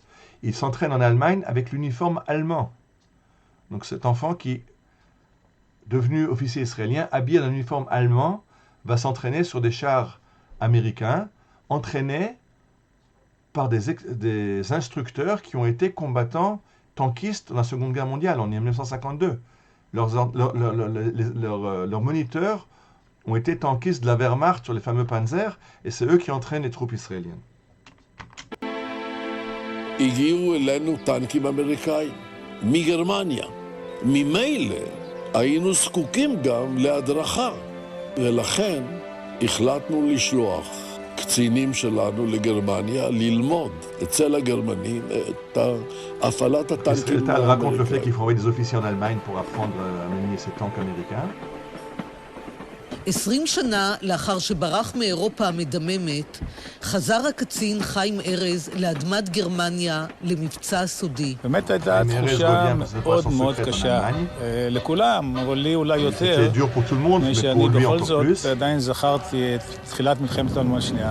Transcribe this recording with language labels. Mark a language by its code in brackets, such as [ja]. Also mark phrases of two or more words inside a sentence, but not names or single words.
[fr] Il s'entraîne en Allemagne avec l'uniforme allemand. Donc cet enfant qui, devenu officier israélien, habillé d'un uniforme allemand, va s'entraîner sur des chars américains, entraînés par des instructeurs qui ont été combattants tankistes dans la Seconde Guerre mondiale, en 1952. Leurs moniteurs ont été tankistes de la Wehrmacht sur les fameux Panzer, et c'est eux qui entraînent les troupes israéliennes. [he] הגיעו אלינו טנקים אמריקאים, מגרמניה. ממילא היינו זקוקים גם להדרכה, ולכן החלטנו לשלוח קצינים שלנו לגרמניה ללמוד אצל הגרמנים את הפעלת הטנקים האמריקאים. [fr] raconte le fait qu'il faut envoyer des officiers en Allemagne pour apprendre à manier ces tanks américains. [he] 20 שנה לאחר שברח מאירופה המדממת, חזר הקצין חיים ארז לאדמת גרמניה למבצע סודי. באמת הייתה תחושה מאוד מאוד קשה לכולם, אבל לי אולי יותר, שאני בכל זאת עדיין זכרתי את תחילת מלחמת העולם השנייה.